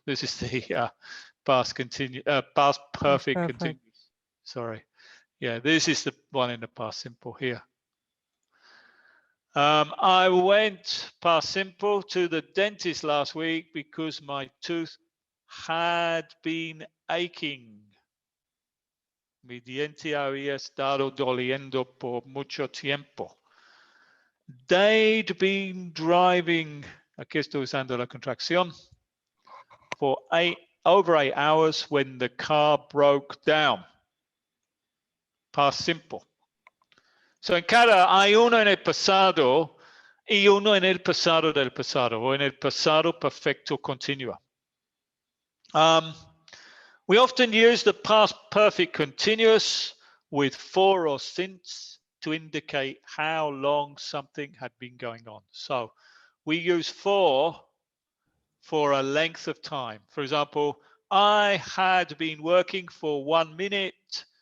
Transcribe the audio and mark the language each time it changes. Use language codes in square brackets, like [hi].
[en] This is the past perfect continuous. Sorry. Yeah, this is the one in the past simple here. I went past simple to the dentist last week because my tooth had been aching. [es] Mi diente había estado doliendo por mucho tiempo. [en] They'd been driving, [es] aquí estoy usando la contracción, [en] for over 8 hours when the car broke down. Past simple. [es] So en cada hay uno en el pasado y uno en el pasado del pasado, o en el pasado perfecto continuo. [en] We often use the past perfect continuous with for or since to indicate how long something had been going on. So we use for a length of time. For example, I had been working for 1 minute.